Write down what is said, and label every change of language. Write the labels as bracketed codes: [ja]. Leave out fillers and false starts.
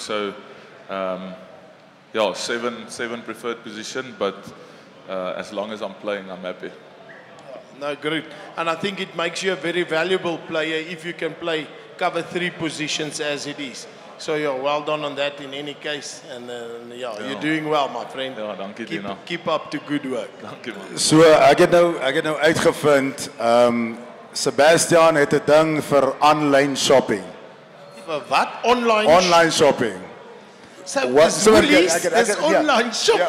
[en] So, yeah, 7 preferred position, but as long as I'm playing, I'm happy. No, great. And I think it makes you a very valuable player if you can cover 3 positions as it is. So, yeah, well done on that in any case. And you're doing well, my friend. [af] Ja, dankie Dina. [en] Keep up the good work. [af] Dankie man. So, ek het nou uitgevind, Sebastian het 'n ding vir online shopping. [en] What? Online? Online shopping. So, there's online shopping.